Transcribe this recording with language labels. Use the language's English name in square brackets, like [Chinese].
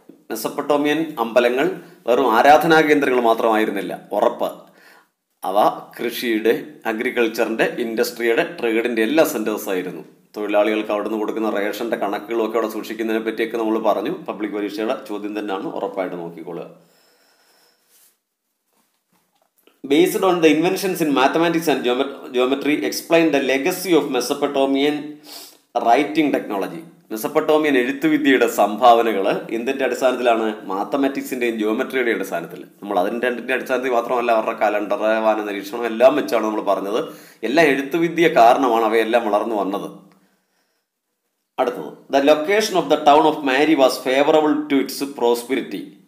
[Malayalam] Mesopotamian അമ്പലങ്ങൾ വെറും ആരാധനാ കേന്ദ്രങ്ങൾ മാത്രമായിരുന്നില്ല, ഉറപ്പ്. അവ കൃഷിയുടെ, അഗ്രികൾച്ചറിൻ്റെ, ഇൻഡസ്ട്രിയുടെ, ട്രേഡിൻ്റെ എല്ലാ സെൻറ്റേഴ്സ് ആയിരുന്നു. തൊഴിലാളികൾക്ക് അവിടെ നിന്ന് കൊടുക്കുന്ന റേഷൻ്റെ കണക്കുകളൊക്കെ അവിടെ സൂക്ഷിക്കുന്നതിനെ പറ്റിയൊക്കെ നമ്മൾ പറഞ്ഞു. പബ്ലിക് പരീക്ഷയുടെ ചോദ്യം തന്നെയാണ്, ഉറപ്പായിട്ട് നോക്കിക്കൊള്ളുക. [English] Based on the inventions in mathematics and geometry, explain the legacy of Mesopotamian writing technology. [Malayalam] Mesopotamian എഴുത്തുവിദ്യയുടെ സംഭാവനകൾ എന്തിൻ്റെ അടിസ്ഥാനത്തിലാണ്? മാത്തമാറ്റിക്സിൻ്റെയും ജിയോമെട്രിയുടെയും അടിസ്ഥാനത്തിൽ. നമ്മൾ അതിൻ്റെ അടിസ്ഥാനത്തിൽ മാത്രമല്ല, അവരുടെ കലണ്ടർ, വാന നിരീക്ഷണം എല്ലാം വെച്ചാണ് നമ്മൾ പറഞ്ഞത്. എല്ലാം എഴുത്തുവിദ്യ കാരണമാണ് അവയെല്ലാം വളർന്നു വന്നത്. അടുത്തത്, [English] The location of the town of Mari was favourable to its prosperity.